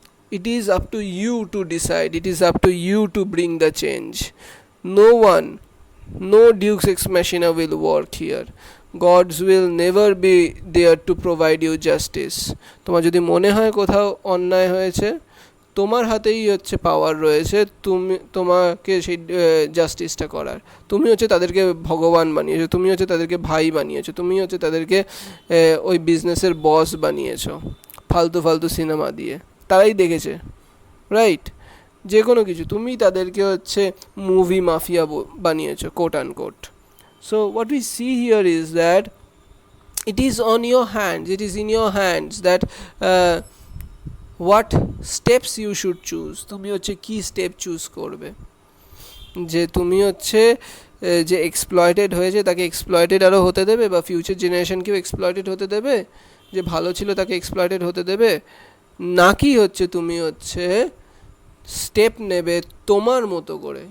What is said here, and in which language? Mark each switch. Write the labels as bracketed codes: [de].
[en] It is up to you to decide. It is up to you to bring the change. No Deus Ex Machina will work here. Gods will never be there to provide you justice. [bn] তোমার যদি মনে হয় কোথাও অন্যায় হয়েছে, তোমার হাতেই হচ্ছে পাওয়ার রয়েছে, তোমাকে সেই জাস্টিসটা করার। তুমি হচ্ছে তাদেরকে ভগবান বানিয়েছো, তুমি হচ্ছে তাদেরকে ভাই বানিয়েছো, তুমি হচ্ছে তাদেরকে ওই বিজনেসের বস বানিয়েছো ফালতু ফালতু সিনেমা দিয়ে। তারাই দেখেছে, রাইট? যে কোনো কিছু তুমি তাদেরকে হচ্ছে মুভি মাফিয়া বানিয়েছো, coat and quote. [en] So what we see here is that it is on your hands, it is in your hands that what steps you should choose. [bn] তুমি হচ্ছে কি স্টেপ চুজ করবে, যে তুমি হচ্ছে যে এক্সপ্লয়েটেড হয়েছে তাকে এক্সপ্লয়েটেড আরও হতে দেবে, বা ফিউচার জেনারেশনকেও এক্সপ্লয়েটেড হতে দেবে, যে ভালো ছিল তাকে এক্সপ্লয়েটেড হতে দেবে, নাকি হচ্ছে তুমি হচ্ছে স্টেপ নেবে তোমার মতো করে।